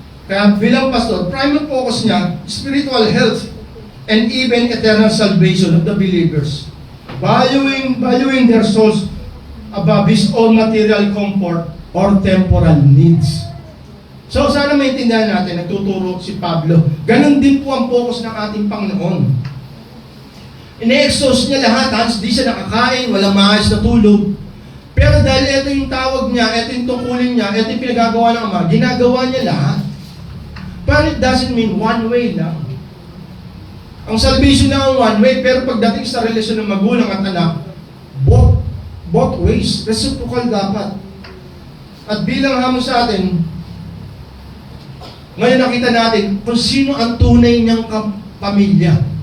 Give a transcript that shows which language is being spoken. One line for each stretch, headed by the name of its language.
Filipino: Kaya bilang pastor,
English: primary focus niya, spiritual health and even eternal salvation of the believers. Valuing their souls above his own material comfort or temporal needs.
Filipino: So sana maintindihan natin, nagtuturo si Pablo. Ganon din po ang focus ng ating Panginoon. Ine-exhaust niya lahat, di siya nakakain, walang maayos na tulog. Pero dahil ito yung tawag niya, ito yung tungkulin niya, ito yung pinagagawa ng Ama, ginagawa niya lahat.
English: But it doesn't mean one way lang.
Filipino: Ang salvation na ang one way, pero pagdating sa relasyon ng magulang at anak, both ways, reciprocal dapat. At bilang hamon sa atin, ngayon nakita natin kung sino ang tunay niyang pamilya.